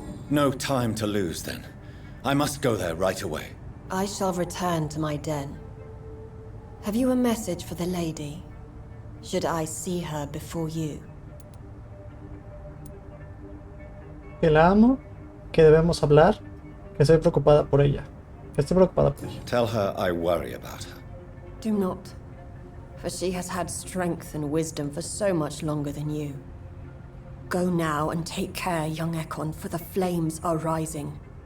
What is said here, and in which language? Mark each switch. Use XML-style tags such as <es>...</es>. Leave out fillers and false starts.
<en>No time to lose, then. I must go there right away. I shall return to my den. Have you a message for the lady? Should I see her before you?</en> <es>Que la amo, que debemos hablar, que estoy preocupada por ella. Que estoy preocupada por ella.</es> <en>Tell her I worry about her. Do not, for she has had strength and wisdom for so much longer than you. Go now and take care, young Ekon, for the flames are rising.</en>